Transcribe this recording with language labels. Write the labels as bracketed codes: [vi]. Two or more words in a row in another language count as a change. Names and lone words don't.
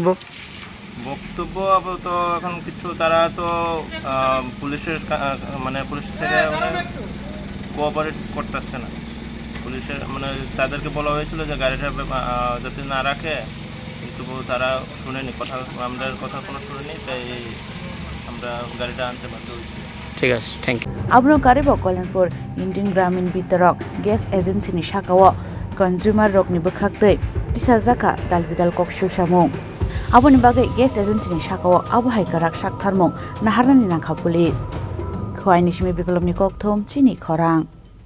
[bn] আপাতত এখন কিছু তারা তো পুলিশের মানে পুলিশ থেকে কোঅপারেট করতেছে না পুলিশের মানে তাদেরকে বলা হয়েছিল যে গাড়িটা যাতে না রাখে কিন্তু তারা শুনেনি কথা আমাদের কথা কোনো শুনেনি তাই আমরা গাড়িটা আনতে বাধ্য হয়েছি ঠিক আছে [en] thank you [trp] abro karibo Kollanpur Indian Gramin Bitorok [en] Gas Agency [trp] ni shakawo consumer rok ni bukhaktei tisajaka dalbidal kokshil samung aboni bagai gas agency ni shakawo abhai karak shaktharmung naharnani nangkha police khwai nishmi biplobni kokthom chini khorang